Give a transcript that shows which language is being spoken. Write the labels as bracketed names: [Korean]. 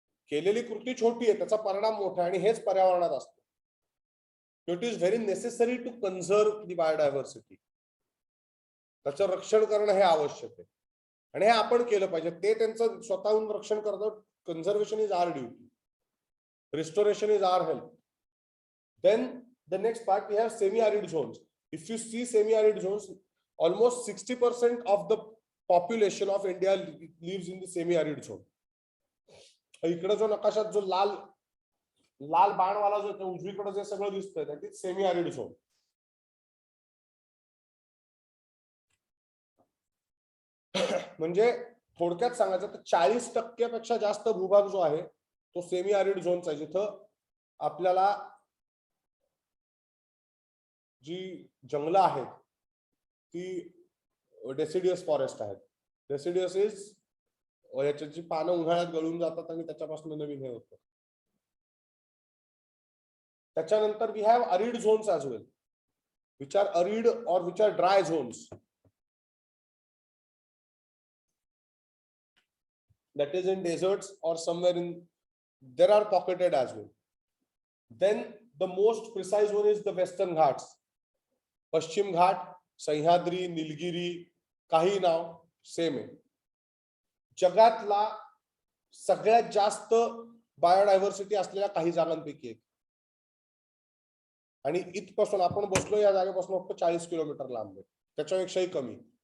[Marathi] केलेली कृती छोटी आहे, त्याचा परिणाम मोठा आहे आणि हेच पर्यावरणात असतं. [English] It is very necessary to conserve the biodiversity. [Marathi] त्याचं रक्षण करणं हे आवश्यक आहे आणि हे आपण केलं पाहिजे. ते त्यांचं स्वतःहून रक्षण करतात. [English] Conservation is our duty, restoration is our help. Then the next part we have semi-arid zones. If you see semi-arid zones, almost 60% of the population of India lives in the semi-arid zone. [Marathi] इकडे जो नकाशात जो लाल बाणवाला जो उजवीकडे जे सगळं दिसतंय [English] that is semi-arid zone. [Marathi] म्हणजे थोडक्यात सांगायचं तर 40% पेक्षा जास्त भूभाग जो आहे तो सेमी आरिड झोनचा आहे, जिथं आपल्याला जी जंगलं आहेत ती डेसिडियस फॉरेस्ट आहेत. डेसिडियस इज याची पानं उन्हाळ्यात गळून जातात आणि त्याच्यापासून नवीन हे होतं. [English] त्याच्यानंतर we have arid zones as well, which are arid or which are dry zones. That is in deserts or somewhere in, there are pocketed as well. Then the most precise one is the Western Ghats. [Marathi] Paschim Ghat, Sahyadri, Nilgiri, काही नाव same आहे. जगातला सगळ्यात जास्त biodiversity असलेल्या काही जागांपैकी एक. आणि इथपासून आपण बसलो या जागेपासून फक्त 40 किलोमीटर लांब आहे, त्याच्यापेक्षाही कमी.